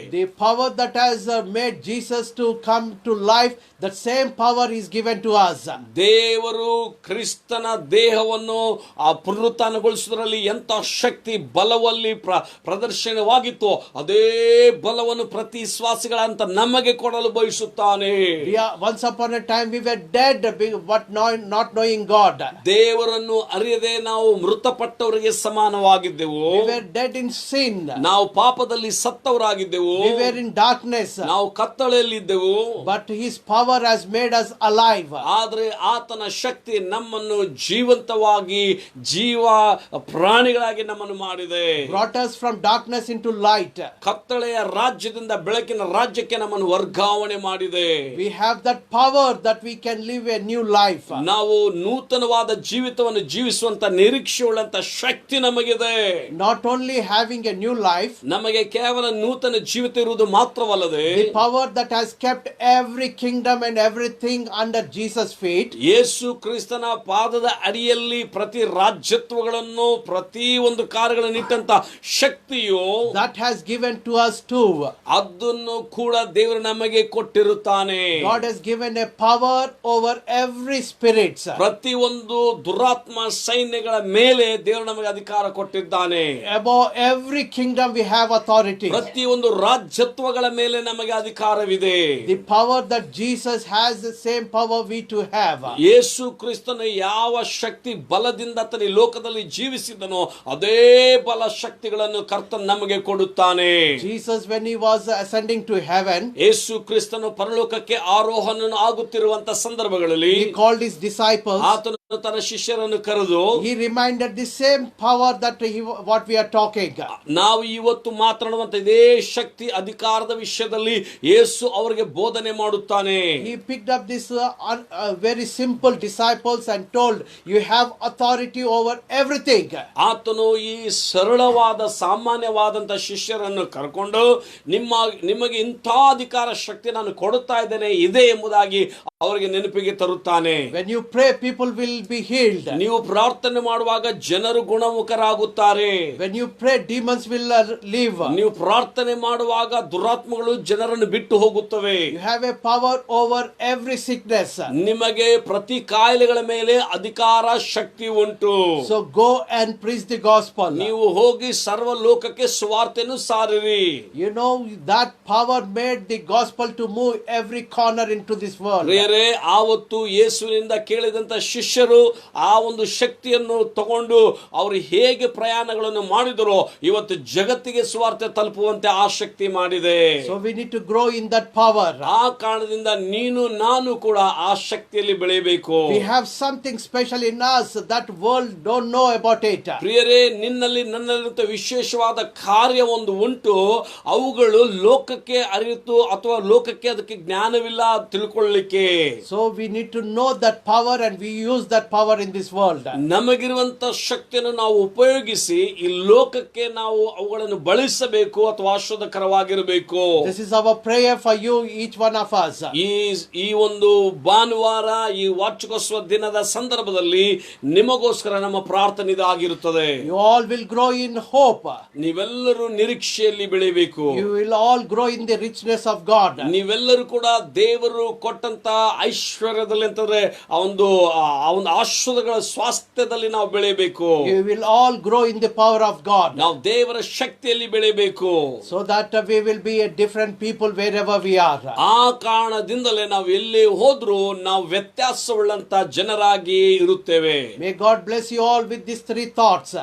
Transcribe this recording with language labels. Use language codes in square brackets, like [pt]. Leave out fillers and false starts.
[en] The power that has made Jesus to come to life, that same power is given to us. [kn] ದೇವರು ಕ್ರಿಸ್ತನ ದೇಹವನ್ನು ಆ ಪುನರುತ್ಥಾನಗೊಳಿಸುವುದರಲ್ಲಿ ಎಂತ ಶಕ್ತಿ ಬಲವಲ್ಲಿ ಪ್ರದರ್ಶನವಾಗಿತ್ತು, ಅದೇ ಬಲವನ್ನು ಪ್ರತಿ ವಿಶ್ವಾಸಿಗಳಂತ ನಮಗೆ ಕೊಡಲು ಬಯಸುತ್ತಾನೆ. [en] Once upon a time we were dead but not knowing God. [kn] ದೇವರನ್ನು ಅರಿಯದೆ ನಾವು ಮೃತಪಟ್ಟವರಿಗೆ ಸಮಾನವಾಗಿದ್ದೆವು. [en] We were dead in sin. [kn] ನಾವು ಪಾಪದಲ್ಲಿ ಸತ್ತವರಾಗಿದ್ದೆವು. [en] We were in darkness. [kn] ನಾವು ಕತ್ತಲೆಯಲ್ಲಿದ್ದೆವು. [en] But his power has made us alive. [kn] ಆದರೆ ಆತನ ಶಕ್ತಿ ನಮ್ಮನ್ನು ಜೀವಂತವಾಗಿ, ಜೀವ ಪ್ರಾಣಿಗಳಾಗಿ ನಮ್ಮನ್ನು ಮಾಡಿದೆ. [en] Brought us from darkness into light. [kn] ಕತ್ತಲೆಯ ರಾಜ್ಯದಿಂದ ಬೆಳಕಿನ ರಾಜ್ಯಕ್ಕೆ ನಮ್ಮನ್ನು ವರ್ಗಾವಣೆ ಮಾಡಿದೆ. [en] We have that power that we can live a new life. [kn] ನಾವು ನೂತನವಾದ ಜೀವಿತವನ್ನು ಜೀವಿಸುವಂತ ನಿರೀಕ್ಷೆಯುಳ್ಳಂತ ಶಕ್ತಿ ನಮಗಿದೆ. [en] Not only having a new life, [kn] ನಮಗೆ ಕೇವಲ ನೂತನ ಜೀವಿತ ಇರುವುದು ಮಾತ್ರವಲ್ಲದೆ, [en] the power that has kept every kingdom and everything under Jesus' feet. [kn] ಯೇಸು ಕ್ರಿಸ್ತನ ಪಾದದ ಅಡಿಯಲ್ಲಿ ಪ್ರತಿ ರಾಜ್ಯತ್ವಗಳನ್ನು, ಪ್ರತಿ ಒಂದು ಕಾರ್ಯಗಳನ್ನು ಇಟ್ಟಂತ ಶಕ್ತಿಯು [en] that has given to us too. [kn] ಅದನ್ನು ಕೂಡ ದೇವರು ನಮಗೆ ಕೊಟ್ಟಿರುತ್ತಾನೆ. [en] God has given a power over every spirit. [kn] ಪ್ರತಿ ಒಂದು ದುರಾತ್ಮ ಸೈನ್ಯಗಳ ಮೇಲೆ ದೇವರು ನಮಗೆ ಅಧಿಕಾರ ಕೊಟ್ಟಿದ್ದಾನೆ. [en] Above every kingdom we have authority. [kn] ಪ್ರತಿ ಒಂದು ರಾಜ್ಯತ್ವಗಳ ಮೇಲೆ ನಮಗೆ ಅಧಿಕಾರವಿದೆ. [en] The power that Jesus has, the same power we too have. [kn] ಯೇಸು ಕ್ರಿಸ್ತನ ಯಾವ ಶಕ್ತಿ ಬಲದಿಂದ ಆತನ ಈ ಲೋಕದಲ್ಲಿ ಜೀವಿಸಿದನೋ ಅದೇ ಬಲ ಶಕ್ತಿಗಳನ್ನು ಕರ್ತನು ನಮಗೆ ಕೊಡುತ್ತಾನೆ. [en] Jesus, when he was ascending to heaven, [kn] ಯೇಸು ಕ್ರಿಸ್ತನು ಪರಲೋಕಕ್ಕೆ ಆರೋಹಣ ಆಗುತ್ತಿರುವಂತ ಸಂದರ್ಭಗಳಲ್ಲಿ [en] he called his disciples. [kn] ಆತನು ತನ್ನ ಶಿಷ್ಯರನ್ನು ಕರೆದು [en] he reminded the same power that what we are talking. [kn] ನಾವು ಇವತ್ತು ಮಾತನಾಡುವಂತ ಇದೇ ಶಕ್ತಿ ಅಧಿಕಾರದ ವಿಷಯದಲ್ಲಿ ಯೇಸು ಅವರಿಗೆ ಬೋಧನೆ ಮಾಡುತ್ತಾನೆ. [en] He picked up this very simple disciples and told, you have authority over everything. [kn] ಆತನು ಈ ಸರಳವಾದ ಸಾಮಾನ್ಯವಾದಂತ ಶಿಷ್ಯರನ್ನು ಕರ್ಕೊಂಡು ನಿಮಗೆ ಇಂಥ ಅಧಿಕಾರ ಶಕ್ತಿ ನಾನು ಕೊಡುತ್ತಾ ಇದ್ದೇನೆ ಇದೆ ಎಂಬುದಾಗಿ ಅವರಿಗೆ ನೆನಪಿಗೆ ತರುತ್ತಾನೆ. [en] When you pray, people will be healed. [kn] ನೀವು ಪ್ರಾರ್ಥನೆ ಮಾಡುವಾಗ ಜನರು ಗುಣಮುಖರಾಗುತ್ತಾರೆ. [en] When you pray, demons will leave. [kn] ನೀವು ಪ್ರಾರ್ಥನೆ ಮಾಡುವಾಗ ದುರಾತ್ಮಗಳು ಜನರನ್ನು ಬಿಟ್ಟು ಹೋಗುತ್ತವೆ. [en] You have a power over every sickness. [kn] ನಿಮಗೆ ಪ್ರತಿ ಕಾಯಿಲೆಗಳ ಮೇಲೆ ಅಧಿಕಾರ ಶಕ್ತಿ ಉಂಟು. [en] So go and preach the gospel. [kn] ನೀವು ಹೋಗಿ ಸರ್ವ ಲೋಕಕ್ಕೆ ಸುವಾರ್ತೆಯನ್ನು ಸಾರಿರಿ. [en] You know that power made the gospel to move every corner into this world. [kn] ಆವತ್ತು ಯೇಸುವಿನಿಂದ ಕೇಳಿದಂತ ಶಿಷ್ಯರು ಆ ಒಂದು ಶಕ್ತಿಯನ್ನು ತಗೊಂಡು ಅವರು ಹೇಗೆ ಪ್ರಯಾಣಗಳನ್ನು ಮಾಡಿದರೋ ಇವತ್ತು ಜಗತ್ತಿಗೆ ಸುವಾರ್ತೆ ತಲುಪುವಂತೆ ಆ ಶಕ್ತಿ ಮಾಡಿದೆ. [en] So we need to grow in that power. [kn] ಆ ಕಾರಣದಿಂದ ನೀನು ನಾನು ಕೂಡ ಆ ಶಕ್ತಿಯಲ್ಲಿ ಬೆಳೆಯಬೇಕು. [en] We have something special in us that world don't know about it. [kn] ಪ್ರಿಯರೇ, ನಿನ್ನಲ್ಲಿ ನನ್ನಲ್ಲಿ ವಿಶೇಷವಾದ ಕಾರ್ಯ ಒಂದು ಉಂಟು. ಅವುಗಳು ಲೋಕಕ್ಕೆ ಅರಿತು ಅಥವಾ ಲೋಕಕ್ಕೆ ಅದಕ್ಕೆ ಜ್ಞಾನವಿಲ್ಲ ತಿಳ್ಕೊಳ್ಳಿಕ್ಕೆ. [en] So we need to know that power and we use that power in this world. [kn] ನಮಗಿರುವಂತ ಶಕ್ತಿಯನ್ನು ನಾವು ಉಪಯೋಗಿಸಿ ಈ ಲೋಕಕ್ಕೆ ನಾವು ಅವುಗಳನ್ನು ಬಳಸಬೇಕು ಅಥವಾ ಆಶೀರ್ವಾದಕರವಾಗಿರಬೇಕು. [en] This is our prayer for you, each one of us. [kn] ಈ ಒಂದು ಭಾನುವಾರ ಈ ವಾರ್ಷಿಕೋತ್ಸವ ದಿನದ ಸಂದರ್ಭದಲ್ಲಿ ನಿಮಗೋಸ್ಕರ ನಮ್ಮ ಪ್ರಾರ್ಥನೆ ಇದಾಗಿರುತ್ತದೆ. [en] You all will grow in hope. [kn] ನೀವೆಲ್ಲರೂ ನಿರೀಕ್ಷೆಯಲ್ಲಿ ಬೆಳೆಯಬೇಕು. [en] You will all grow in the richness of God. [kn] ನೀವೆಲ್ಲರೂ ಕೂಡ ದೇವರು ಕೊಟ್ಟಂತ ಐಶ್ವರ್ಯದಲ್ಲಿ ಅಂತಂದ್ರೆ ಆ ಒಂದು ಆಶೀರ್ವಾದಗಳ ಸ್ವಾಸ್ಥ್ಯದಲ್ಲಿ ನಾವು ಬೆಳೆಯಬೇಕು. [en] You will all grow in the power of God. [kn] ನಾವು ದೇವರ ಶಕ್ತಿಯಲ್ಲಿ ಬೆಳೆಯಬೇಕು. [en] So that we will be a different people wherever we are. [kn] ಆ ಕಾರಣದಿಂದಲೇ ನಾವು ಎಲ್ಲಿ ಹೋದ್ರೂ ನಾವು ವ್ಯತ್ಯಾಸವುಳ್ಳಂತ ಜನರಾಗಿ ಇರುತ್ತೇವೆ. [en] May God bless you all with these three thoughts.